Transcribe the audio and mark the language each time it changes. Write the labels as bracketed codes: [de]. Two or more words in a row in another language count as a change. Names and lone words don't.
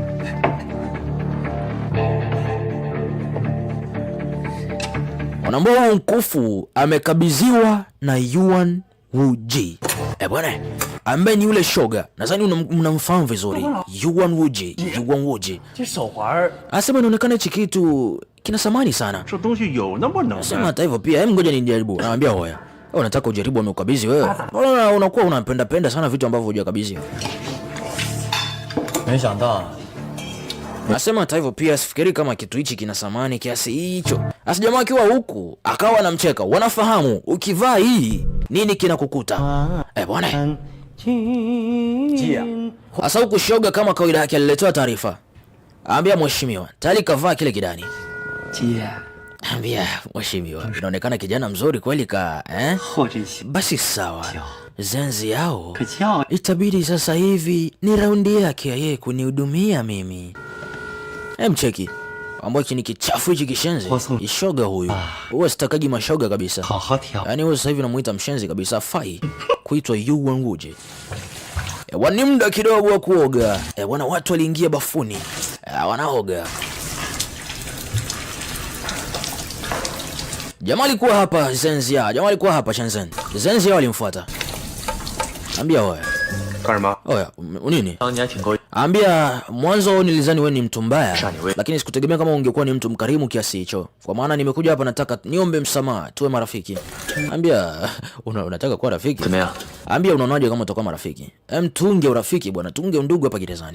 [sw] Wanaambia huu mkufu amekabidhiwa na Yuan Wuji. Bwana, ambaye ni yule shoga. Nadhani mnamfahamu vizuri. Yuan Wuji. Asema inaonekana hichi kitu kina thamani sana. [zh] 这东西有那么能 [sw] Sema hata hivyo pia, ngoja nijaribu. Anamwambia hoya. Wewe unataka ujaribu amekukabidhi wewe? Mbona unakuwa unapenda sana vitu ambavyo hujakabidhi? [zh] 没想到 [sw] Nasema hata hivyo pia sifikiri kama kitu hichi kina thamani kiasi hicho. Asa jamaa akiwa huku akawa anamcheka. Wanafahamu ukivaa hii nini kinakukuta. Bwana. Asa huku shoga kama kawaida yake aliletewa taarifa. Aambia mheshimiwa, tayari kavaa kile kidani. [zh] 姐， [sw] Ambia mheshimiwa, inaonekana kijana mzuri kweli ka eh? [zh] 后这些 [sw] Basi sawa, Zenzi yao [zh] 可叫 [sw] itabidi sasa hivi ni raundi yake ya yeye kunihudumia mimi. Mcheki ambao hichi ni kichafu hichi kishenzi, ishoga huyu. Huwa sitakaji mashoga kabisa. [zh] 好好挑。 [sw] Yaani huyo sasa hivi namuita mshenzi kabisa, afai kuitwa Yu Wenwuji. Ni muda kidogo wa kuoga. Wana watu waliingia bafuni. Wanaoga. Jamaa alikuwa hapa Zenzia. Jamaa alikuwa hapa Shenzhen. Zenzia walimfuata. Ambia wewe. [zh] 干什么？ [sw] Oya, nini? [zh] 当年挺够。 [sw] Ambia mwanzo nilizani wewe ni mtu mbaya, Shani we. lakini sikutegemea kama ungekuwa ni mtu mkarimu kiasi hicho. Kwa maana nimekuja hapa nataka niombe msamaha, tuwe marafiki. Ambia unataka kuwa rafiki? [zh] 怎么样？ [sw] Ambia unaonaje kama tutakuwa marafiki? Tunge urafiki bwana, tunge undugu hapa gerezani.